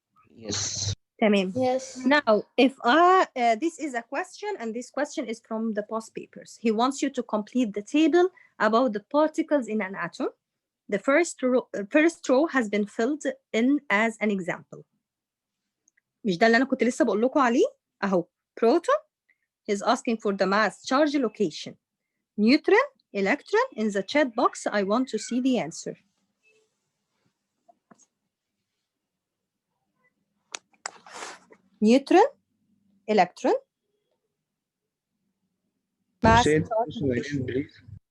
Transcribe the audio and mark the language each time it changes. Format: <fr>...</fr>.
<en>Yes.</en> <ar>تمام.</ar> <en>Yes. Now if this is a question, and this question is from the past papers. He wants you to complete the table about the particles in an atom. The first row has been filled in as an example.</en> <ar>مش ده اللي أنا كنت لسه بقول لكم عليه؟ أهو</ar> <en>proton is asking for the mass, charge, location. Neutron, electron. In the chat box I want to see the answer. Neutron, electron, mass, Say the charge, question location. again, please.</en>